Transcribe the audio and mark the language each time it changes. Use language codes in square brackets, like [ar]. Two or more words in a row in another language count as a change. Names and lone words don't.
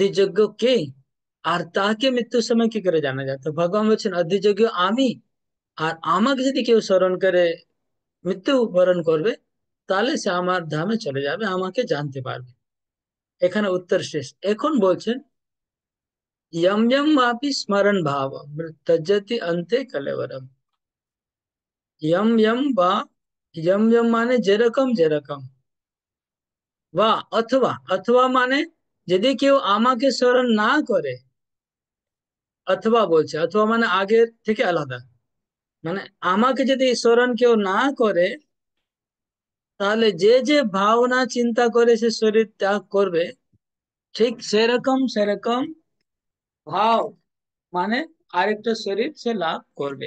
[bn] অধিযজ্ঞ কে? আর তাকে মৃত্যুর সময় কি করে জানা যায়? তো ভগবান বলছেন অধিযোগী আমি, আর আমাকে যদি কেউ স্মরণ করে মৃত্যু বরণ করবে, তাহলে সে আমার ধামে চলে যাবে, আমাকে জানতে পারবে। এখানে উত্তর শেষ। এখন বলছেন [sa] यम यम वापि स्मरण भाव त्यजति अंते कलेवरम। यम यम [bn] বা [sa] यम यम [bn] মানে যেরকম যেরকম, বা অথবা, অথবা মানে যদি কেউ আমাকে স্মরণ না করে, অথবা বলছে, অথবা মানে আগের থেকে আলাদা, মানে আমাকে যদি স্মরণ কেউ না করে, তাহলে যে যে ভাবনা চিন্তা করে সে শরীর ত্যাগ করবে, ঠিক সেরকম সেরকম ভাব মানে আরেকটা শরীর সে লাভ করবে।